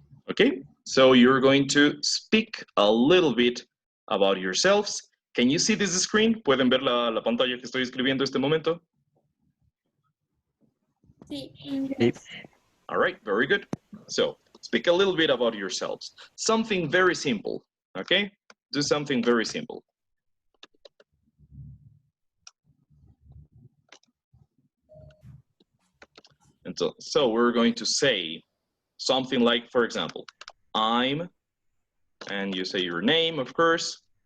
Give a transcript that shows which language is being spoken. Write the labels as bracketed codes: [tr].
[en] Okay, so you're going to speak a little bit about yourselves. Can you see this screen? [es] ¿Pueden ver la pantalla que estoy escribiendo este momento? Sí. [en] Yes. All right, very good. So speak a little bit about yourselves. Something very simple, okay? Do something very simple. And so we're going to say something like, for example, I'm, and you say your name, of course.